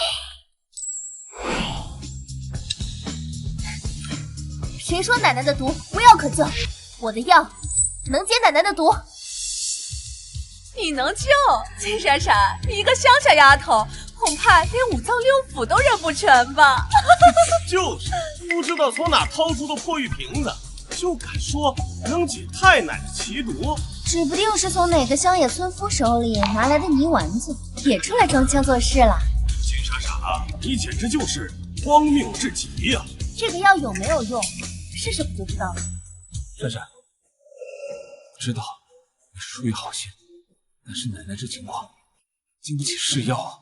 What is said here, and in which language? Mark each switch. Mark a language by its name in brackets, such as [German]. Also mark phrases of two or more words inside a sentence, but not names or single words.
[Chinese] 誰說奶奶的毒無藥可救？我的藥能解奶奶的毒。你能救？金閃閃，你一個鄉下丫頭，恐怕連5臟6腑都認不全吧？就是，不知道從哪掏出的破玉瓶子，就敢說能解太奶的奇毒。指不定是從哪個鄉野村夫手裡拿來的泥丸子，也出來裝腔作勢了。金閃閃，你簡直就是荒謬至極呀！這個藥有沒有用，試試不就知道了。閃閃，我知道你出於好心，但是奶奶這情況經不起試藥啊。